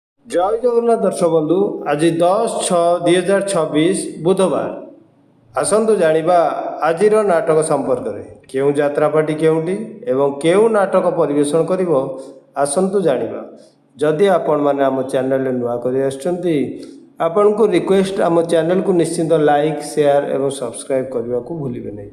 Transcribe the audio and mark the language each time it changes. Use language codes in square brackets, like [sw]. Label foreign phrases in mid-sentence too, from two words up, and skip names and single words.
[or] ଜୟ ଜଗନ୍ନାଥ ଦର୍ଶକ ବନ୍ଧୁ। ଆଜ 10/6/2026 ବୁଧବାର। আসন্তু জাଣିବା ଆଜିର ନାଟକ ସମ୍ପର୍କରେ। କେଉଁ ଯାତ୍ରାପାର୍ଟି କେଉଁଠି ଏବଂ କେଉଁ ନାଟକ ପରିବେଷଣ କରିବ ଆସନ୍ତୁ ଜାଣିବା। ଯଦି ଆପଣମାନେ ଆମ ଚ୍ୟାନେଲରେ ନୂଆ କରି ଆସିଛନ୍ତି ଆପଣଙ୍କୁ ରିକ୍ୱେଷ୍ଟ ଆମ ଚ୍ୟାନେଲକୁ ନିଶ୍ଚିନ୍ତ ଲାଇକ୍ ସେୟାର ଏବଂ ସବସ୍କ୍ରାଇବ୍ କରିବାକୁ ଭୁଲିବେ ନାହିଁ।